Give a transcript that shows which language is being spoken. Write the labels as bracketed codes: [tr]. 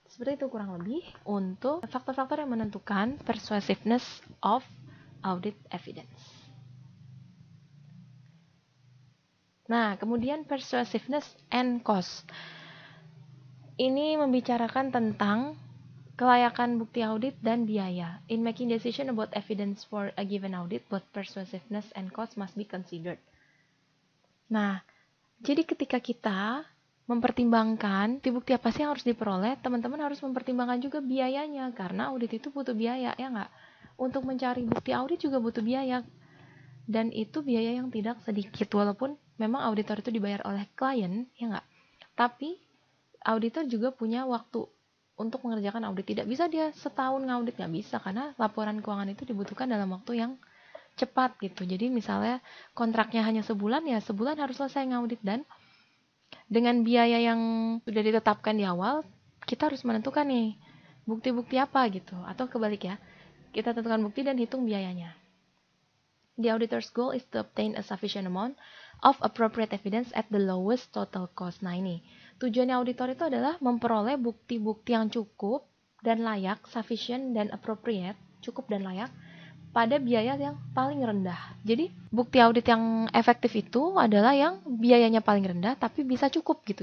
[id] Seperti itu kurang lebih untuk faktor-faktor yang menentukan [en] persuasiveness of audit evidence. [id] Nah, kemudian [en] persuasiveness and cost. [id] Ini membicarakan tentang kelayakan bukti audit dan biaya. [en] In making decision about evidence for a given audit, both persuasiveness and cost must be considered. [id] Nah, jadi ketika kita mempertimbangkan bukti apa sih yang harus diperoleh, teman-teman harus mempertimbangkan juga biayanya, karena audit itu butuh biaya, ya nggak? Untuk mencari bukti audit juga butuh biaya, dan itu biaya yang tidak sedikit, walaupun memang auditor itu dibayar oleh klien, ya nggak? Tapi auditor juga punya waktu untuk mengerjakan audit. Tidak bisa dia setahun ngaudit, nggak bisa, karena laporan keuangan itu dibutuhkan dalam waktu yang cepat gitu. Jadi misalnya kontraknya hanya sebulan, ya sebulan harus selesai ngaudit, dan dengan biaya yang sudah ditetapkan di awal, kita harus menentukan nih bukti-bukti apa gitu, atau kebalik ya, kita tentukan bukti dan hitung biayanya. [en] The auditor's goal is to obtain a sufficient amount of appropriate evidence at the lowest total cost. [id] Nah ini, tujuannya auditor itu adalah memperoleh bukti-bukti yang cukup dan layak, sufficient dan appropriate, cukup dan layak, pada biaya yang paling rendah. Jadi bukti audit yang efektif itu adalah yang biayanya paling rendah tapi bisa cukup gitu.